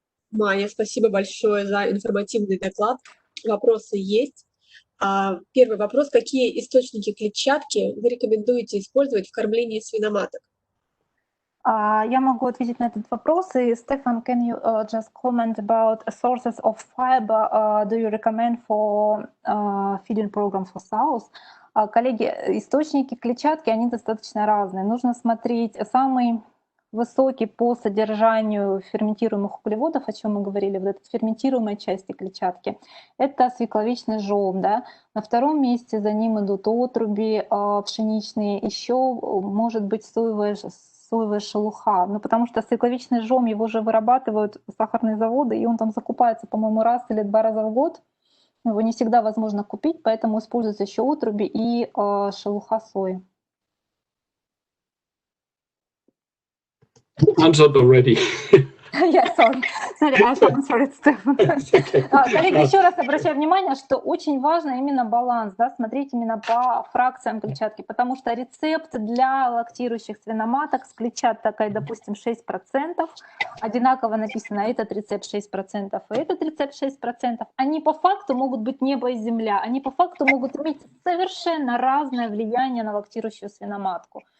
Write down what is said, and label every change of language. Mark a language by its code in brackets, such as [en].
[ru] Майя, спасибо большое за информативный доклад. Вопросы есть. Первый вопрос. Какие источники клетчатки вы рекомендуете использовать в кормлении свиноматок? Я могу ответить на этот вопрос. [en] И, Стефан, can you just comment about sources of fiber do you recommend for feeding programs for sows? [ru] Коллеги, источники клетчатки, они достаточно разные. Нужно смотреть самый высокий по содержанию ферментируемых углеводов, о чем мы говорили, вот этой ферментируемой части клетчатки. Это свекловичный жом, да. На втором месте за ним идут отруби пшеничные, еще может быть соевая шелуха, ну, потому что свекловичный жом, его же вырабатывают сахарные заводы, и он там закупается, по-моему, раз или 2 раза в год. Его не всегда возможно купить, поэтому используются еще отруби и шелуха сои. [en] Answered already. Yeah, sorry, I answered, Стефан. [ru] Коллеги, еще раз обращаю внимание, что очень важно именно баланс, да, смотреть именно по фракциям клетчатки, потому что рецепт для лактирующих свиноматок с клетчаткой, допустим, 6%, одинаково написано этот рецепт 6% и этот рецепт 6%, они по факту могут быть небо и земля, они по факту могут иметь совершенно разное влияние на лактирующую свиноматку.